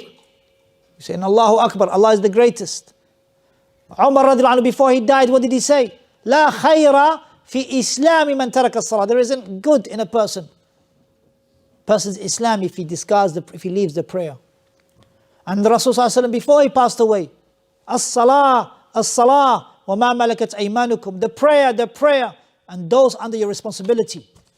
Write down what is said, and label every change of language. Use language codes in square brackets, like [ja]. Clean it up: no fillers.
[en] You say, Allahu Akbar, Allah is the greatest. Umar radiallahu anhu, before he died, what did he say? [ar] لا خير في إسلام من ترك الصلاة. [en] There isn't good in a person's Islam if he if he leaves the prayer. And the Rasul ﷺ, before he passed away, [ar] As-salah, as-salah, wa ma malakat aymanukum. [en] The prayer, and those under your responsibility.